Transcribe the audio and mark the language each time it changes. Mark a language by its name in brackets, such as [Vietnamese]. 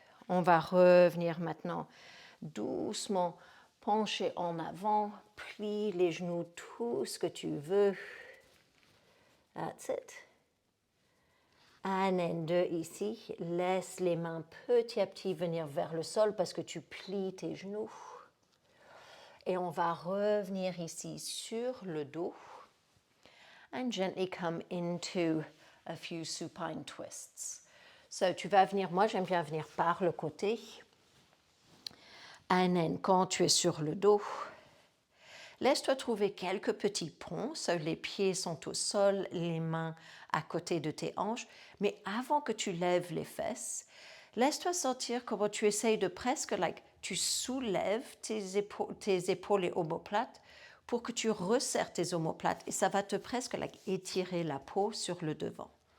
[French] On va revenir maintenant doucement, pencher en avant, plie les genoux, tout ce que tu veux. [English] That's it. [French] And then 2 ici, laisse les mains petit à petit venir vers le sol parce que tu plies tes genoux. et on va revenir ici sur le dos. [English] And gently come into a few supine twists. [French] So, tu vas venir, moi j'aime bien venir par le côté. And then, quand tu es sur le dos, laisse-toi trouver quelques petits ponts. So, les pieds sont au sol, les mains à côté de tes hanches. Mais avant que tu lèves les fesses, laisse-toi sentir comment tu essayes de presque, tu soulèves tes épaules et omoplates pour que tu resserres tes omoplates et ça va te presque étirer la peau sur le devant.